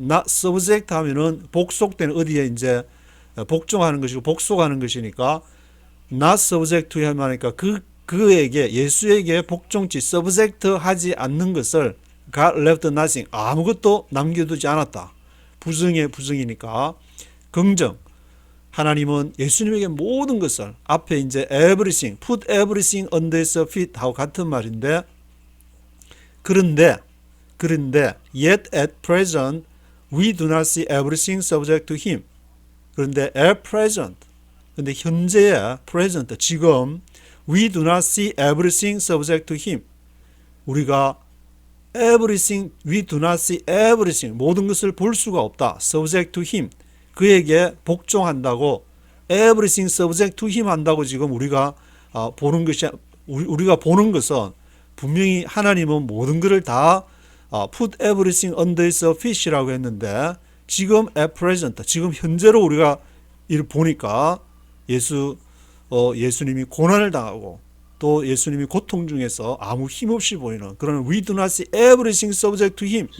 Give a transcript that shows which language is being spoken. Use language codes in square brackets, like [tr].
[ko] not subject 하면은 복속된 어디에 이제 복종하는 것이고 복속하는 것이니까 [en] not subject to him [ko] 하니까 그에게 예수에게 복종치 subject 하지 않는 것을 [en] God left nothing. [ko] 아무것도 남겨두지 않았다. 부정의 부정이니까 긍정. 하나님은 예수님에게 모든 것을 앞에 이제 everything, [en] put everything under his feet [ko] 하고 같은 말인데 그런데 [en] yet at present we do not see everything subject to him. 그런데 at present, [ko] 근데 현재의 [en] present, 지금 we do not see everything subject to him. [ko] 우리가 everything, [en] we do not see everything, [ko] 모든 것을 볼 수가 없다. subject to him, 그에게 복종한다고 everything subject to him 한다고 지금 우리가 보는 것이 우리가 보는 것은 분명히 하나님은 모든 것을 다 [en] put everything under his feet [ko] 이라고 했는데 지금 at present, 지금 현재로 우리가 이를 보니까 예수님이 고난을 당하고 또 예수님이 고통 중에서 아무 힘없이 보이는 그런 [en] we do not see everything subject to him.